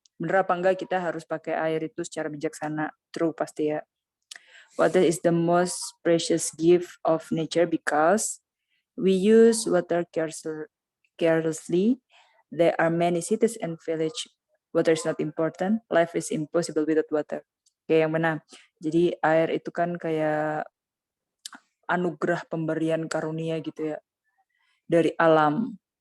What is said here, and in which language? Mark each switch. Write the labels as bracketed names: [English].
[Indonesian] Bener apa enggak kita harus pakai air itu secara bijaksana? True pasti ya. [English] Water is the most precious gift of nature because we use water carelessly. There are many cities and villages. Water is not important. Life is impossible without water. [Indonesian] Oke, yang mana? Jadi air itu kan kayak anugerah pemberian karunia gitu ya dari alam.